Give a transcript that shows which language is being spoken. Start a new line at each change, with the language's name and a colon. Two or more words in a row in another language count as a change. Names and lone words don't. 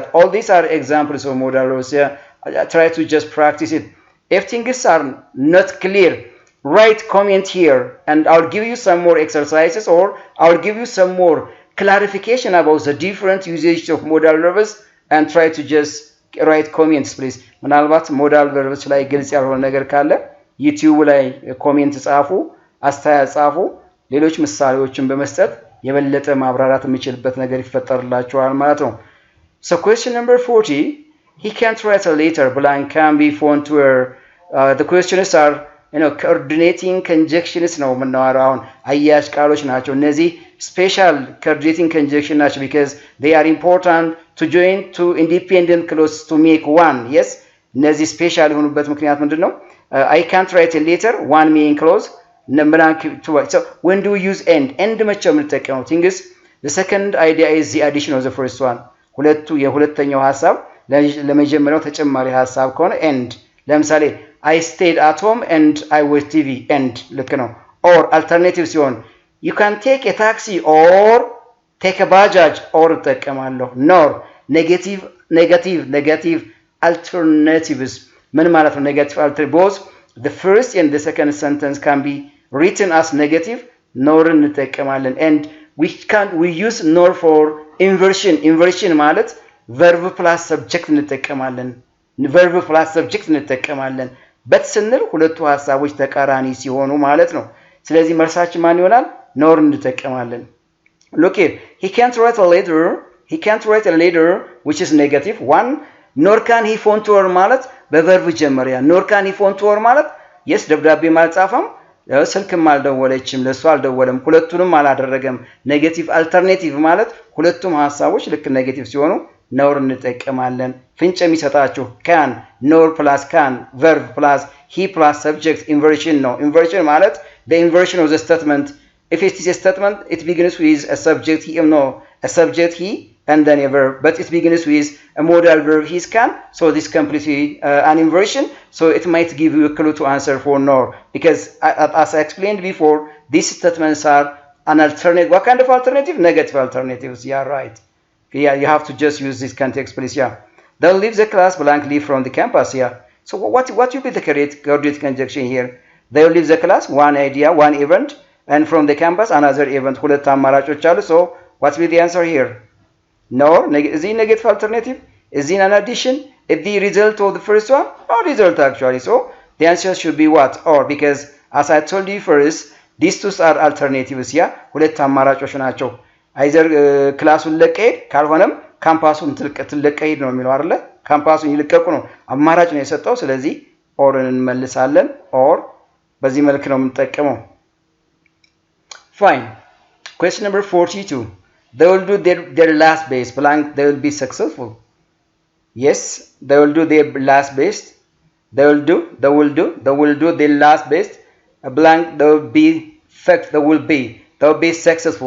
English: all these are examples of modal verbs try to just practice it if things are not clear write comment here and I'll give you some more exercises or I'll give you some more clarification about the different usage of modal verbs and try to just write comments please
Amharic: ምናልባት
English: modal verbs
Amharic: ላይ ግልጽ ያልሆነ ነገር ካለ YouTube ላይ ኮሜንት ጻፉ አስተያየት ጻፉ ሌሎች ምሳሌዎችን በመስጠት የበለጠ ማብራራት የሚችልበት ነገር ይፈጠርላችኋል ማለት ነው
English: so question number 40 he can't write a letter blank can be found where the questions are coordinating conjunctions
Amharic: ነው የምናወራው አሁን አያያዥ ቃሎች ናቸው እነዚህ
English: special coordinating conjunction ናቸው because they are important to join two independent clauses to make one yes
Amharic: እነዚህ special የሆኑበት ምክንያት ምንድነው
English: I can't write a letter one main clause number two so when do we use end
Amharic: መቼ የምንጠቀመው
English: things the second idea is the addition of the first one
Amharic: የሁለተኛው ሐሳብ ለመጀመሪያው ተጨማሪ ሐሳብ ከሆነ
English: end ለምሳሌ I stayed at home and I watched TV end
Amharic: ልክ ነው
English: or alternative ሲሆን you can take a taxi or take a bajaj or ተጠቀማለሁ nor negative alternatives
Amharic: ምን ማለት ነው
English: negative alternative both the first and the second sentence can be written as negative nor እንጠቀማለን and we use nor for inversion ማለት verb plus subject እንጠቀማለን verb plus subject እንጠቀማለን but
Amharic: ስንል ሁለቱ ሐሳቦች ተቃራኒ ሲሆኑ ማለት ነው ስለዚህ መልሳችን ማን ይሆናል
English: nor እንጠቀማለን look here he can't write a letter which is negative one nor can he phone to her
Amharic: ማለት በverb ጀመሪያ
English: nor can he phone to her ማለት yes
Amharic: ደብዳቤ ማልጻፈም ስልክም አልደወለችም ለሱ አልደወለም ሁለቱንም አላደረገም
English: negative alternative
Amharic: ማለት ሁለቱም ሐሳቦች ልክ ኔጌቲቭ ሲሆኑ nor እንጠቀማለን ፍንጭ የሚሰጣችሁ
English: can nor plus can verb plus he plus subject inversion ነው inversion ማለት the inversion of the statement if it is a statement it begins with a subject he and then a verb, but it begins with a modal verb his can, so this completely an inversion, so it might give you a clue to answer for nor, because as I explained before, these statements are an alternative. What kind of alternative? Negative alternatives. Yeah, right. Yeah, you have to just use this context, please. Yeah, they'll leave the class blankly from the campus. Yeah, so what will be the coordinate conjunction here? They'll leave the class, one idea, one event, and from the campus another event.
Amharic: ሁለት አማራጮች አሉ.
English: So what will be the answer here? Nor. Is it negative alternative? Is it an addition? Is the result of the first one? No result actually. So the answer should be what? Or, because as I told you first, these two are alternatives. Yeah,
Amharic: ሁለት አማራጮች ናቸው። either ክላሱን ለቀሄድ ካልሆነም ካምፓሱን ትለቀሄድ ነው የሚለው አይደለ? ካምፓሱን ይልቀቁ ነው አማራጭ ነው የሰጠው። ስለዚህ ኦርን እንመልሳለን። ኦር በዚህ መልክ ነው የምንጠቀመው። Fine.
English: Question number 42. They will do their last best blank. They will be successful. Yes, they will do their last best. They will do their last best. A blank. They will be successful.